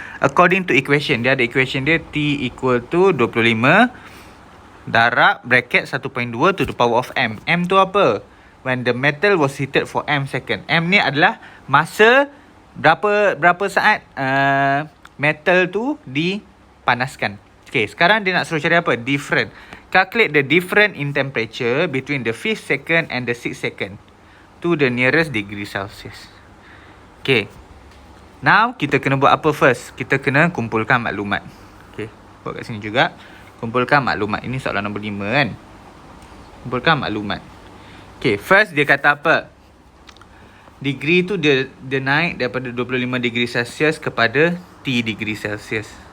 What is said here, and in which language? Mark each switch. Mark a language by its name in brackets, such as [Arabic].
[English] According to equation, [Malay] dia ada equation dia [English] T equal to 25 darab bracket 1.2 to the power of M. [Malay] M tu apa? [English] When the metal was heated for M second. [Malay] M ni adalah masa berapa saat metal tu dipanaskan. Okay, sekarang dia nak suruh cari apa? [English] Different. Calculate the difference in temperature between the 5th second and the 6th second to the nearest degree Celsius. Okay. Now, [Malay] kita kena buat apa first? Kita kena kumpulkan maklumat. Okay, buat kat sini juga. Kumpulkan maklumat. Ini soalan nombor 5 kan? Kumpulkan maklumat. Okay, [English] first [Malay] dia kata apa? Degree tu dia naik daripada 25 degree Celsius kepada T degree Celsius.